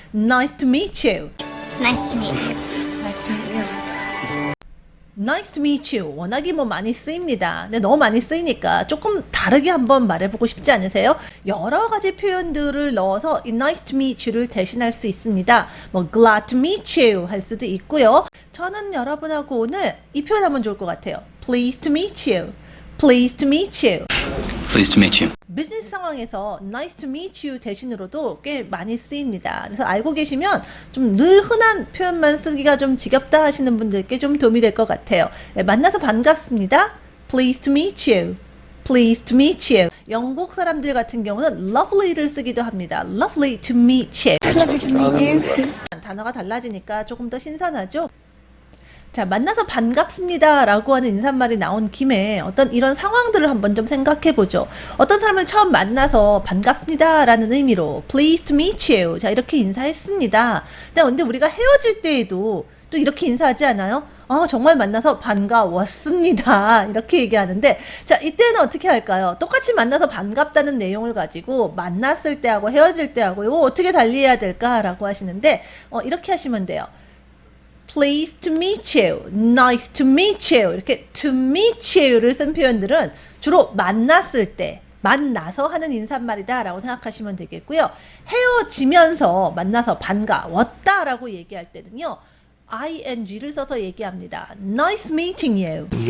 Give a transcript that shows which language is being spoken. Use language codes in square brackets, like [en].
[en] Nice to meet you. Nice to meet you. Nice to meet you. Nice to meet you. [ko] 워낙에 많이 쓰입니다. 근데 너무 많이 쓰이니까 조금 다르게 한번 말해보고 싶지 않으세요? 여러 가지 표현들을 넣어서 이 [en] nice to meet you [ko] 를 대신할 수 있습니다. [en] glad to meet you [ko] 할 수도 있고요. 저는 여러분하고 오늘 이 표현 하면 좋을 것 같아요. [en] Pleased to meet you. Pleased to meet you. Pleased to meet you. [ko] 비즈니스 상황에서 [en] nice to meet you [ko] 대신으로도 꽤 많이 쓰입니다. 그래서 알고 계시면 좀 늘 흔한 표현만 쓰기가 좀 지겹다 하시는 분들께 좀 도움이 될 것 같아요. 만나서 반갑습니다. [en] Pleased to meet you. Pleased to meet you. [ko] 영국 사람들 같은 경우는 lovely를 쓰기도 합니다. [en] Lovely to meet you. Lovely to meet you. [ko] 단어가 달라지니까 조금 더 신선하죠? 자, 만나서 반갑습니다 라고 하는 인사말이 나온 김에 어떤 이런 상황들을 한번 좀 생각해 보죠. 어떤 사람을 처음 만나서 반갑습니다 라는 의미로 [en] Pleased to meet you. [ko] 자, 이렇게 인사했습니다. 자, 근데 우리가 헤어질 때에도 또 이렇게 인사하지 않아요? 정말 만나서 반가웠습니다. 이렇게 얘기하는데, 자, 이때는 어떻게 할까요? 똑같이 만나서 반갑다는 내용을 가지고 만났을 때하고 헤어질 때하고 이거 어떻게 달리해야 될까라고 하시는데, 이렇게 하시면 돼요. [en] Pleased to meet you, nice to meet you. [ko] 이렇게 [en] to meet you [ko] 를 쓴 표현들은 주로 만났을 때, 만나서 하는 인사말이다 라고 생각하시면 되겠고요. 헤어지면서 만나서 반가웠다 라고 얘기할 때는요, ing를 써서 얘기합니다. [en] Nice meeting you.